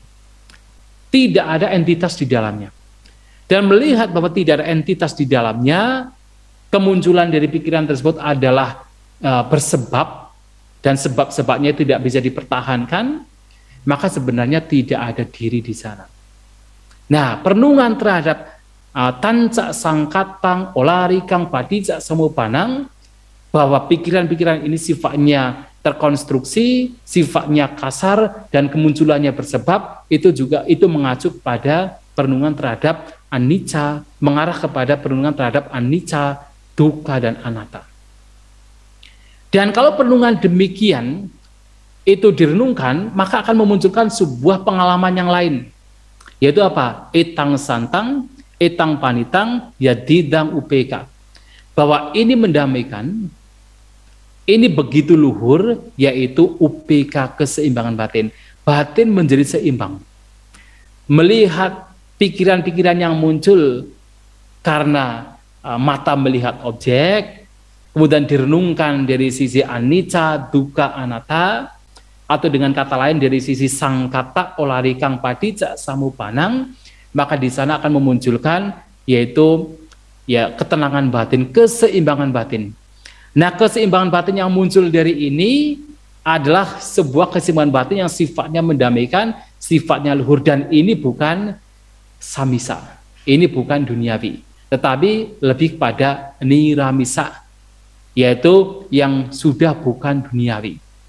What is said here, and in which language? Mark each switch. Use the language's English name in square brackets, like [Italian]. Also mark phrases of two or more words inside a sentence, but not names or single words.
[Indonesian] Tidak ada entitas di dalamnya. Dan melihat bahwa tidak ada entitas di dalamnya, kemunculan dari pikiran tersebut adalah bersebab, dan sebab-sebabnya tidak bisa dipertahankan, maka sebenarnya tidak ada diri di sana. Nah, perenungan terhadap [Pali] tancak sangkatang olari kang padijak semupanang, [Indonesian] bahwa pikiran-pikiran ini sifatnya terkonstruksi, sifatnya kasar, dan kemunculannya bersebab, itu mengacu pada perenungan terhadap anicca, mengarah kepada perenungan terhadap [Pali] anicca, dukkha, [Indonesian] dan anatta. Dan kalau perenungan demikian itu direnungkan, maka akan memunculkan sebuah pengalaman yang lain, yaitu apa? [Pali] Etang santang, etang panitang, yadidang upeka. [Indonesian] Bahwa ini mendamaikan, ini begitu luhur, yaitu upeka, keseimbangan batin. Batin menjadi seimbang. Melihat pikiran-pikiran yang muncul karena mata melihat objek, kemudian direnungkan dari sisi [Pali] anicca, dukkha, anatta, [Indonesian] atau dengan kata lain dari sisi [Pali] sangkata olari kang padijak samupanang, [Indonesian] maka di sana akan memunculkan yaitu ya ketenangan batin, keseimbangan batin. Nah, keseimbangan batin yang muncul dari ini adalah sebuah keseimbangan batin yang sifatnya mendamaikan, sifatnya luhur, dan ini bukan samisa, ini bukan duniawi, tetapi lebih pada niramisa, yaitu yang sudah bukan duniawi.